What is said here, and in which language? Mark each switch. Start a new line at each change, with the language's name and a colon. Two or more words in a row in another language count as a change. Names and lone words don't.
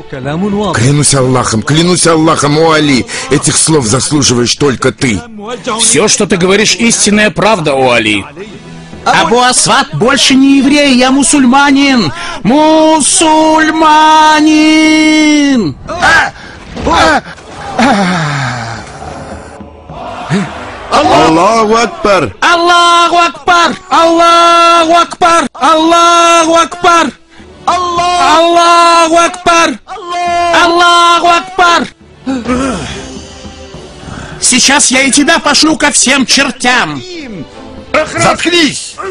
Russian: Клянусь Аллахом, о Али, этих слов заслуживаешь только ты. Все, что ты говоришь, истинная правда, о Али. Абу Асвад больше не еврей, я мусульманин! Мусульманин!
Arabic: الله أكبر! الله أكبر! الله أكبر! الله أكبر! الله أكبر! الله أكبر!
Russian: Сейчас я и тебя пошлю ко всем чертям! Заткнись!